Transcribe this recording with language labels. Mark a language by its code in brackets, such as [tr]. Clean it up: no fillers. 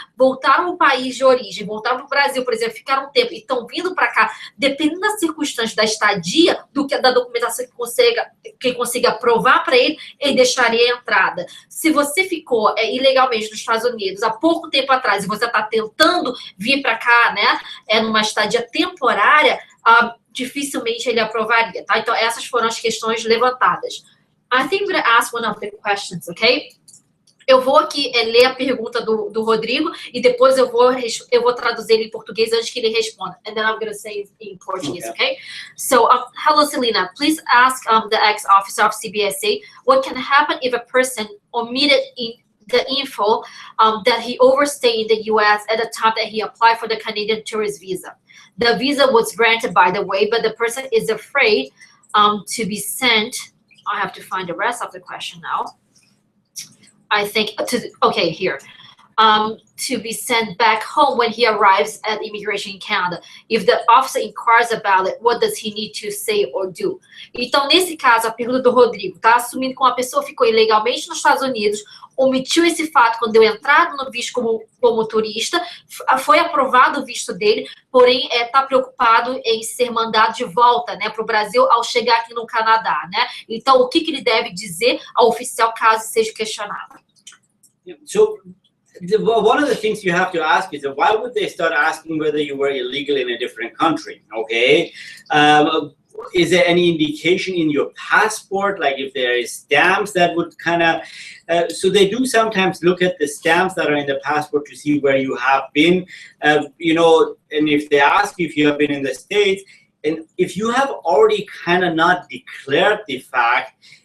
[pt] Voltaram ao país de origem, voltaram para o Brasil, por exemplo, ficaram um tempo e estão vindo para cá, dependendo das circunstâncias da estadia, da documentação que consiga provar para ele deixaria a entrada. Se você ficou ilegalmente nos Estados Unidos há pouco tempo atrás e você está tentando vir para cá, né, numa estadia temporária, dificilmente ele aprovaria, tá? Então, essas foram as questões levantadas. [en] I think I'm going to ask one of the questions, okay? [pt] Eu vou aqui ler a pergunta do Rodrigo e depois eu vou traduzir ele em português antes que ele responda. [en] And then I'm going to say it in Portuguese, okay? So, hello, Selena. Please ask the ex-officer of CBSA what can happen if a person omitted the info that he overstayed in the U.S. at the time that he applied for the Canadian tourist visa. The visa was granted, by the way, but the person is afraid to be sent. I have to find the rest of the question now. I think, okay, here. To be sent back home when he arrives at immigration in Canada. If the officer inquires about it, what does he need to say or do? [pt] Então, nesse caso, a pergunta do Rodrigo, tá? Assumindo que uma pessoa ficou ilegalmente nos Estados Unidos, omitiu esse fato quando deu entrada no visto como turista, foi aprovado o visto dele, porém está preocupado em ser mandado de volta, né, para o Brasil ao chegar aqui no Canadá, né? Então, o que ele deve dizer ao oficial caso seja questionado? [en] So, One of the things you have to ask is that why would they start asking whether you were illegal in a different country? Okay, is there any indication in your passport, like if there is stamps that would kind of, so they do sometimes look at the stamps that are in the passport to see where you have been, you know, and if they ask if you have been in the States, and if you have already kind of not declared the fact,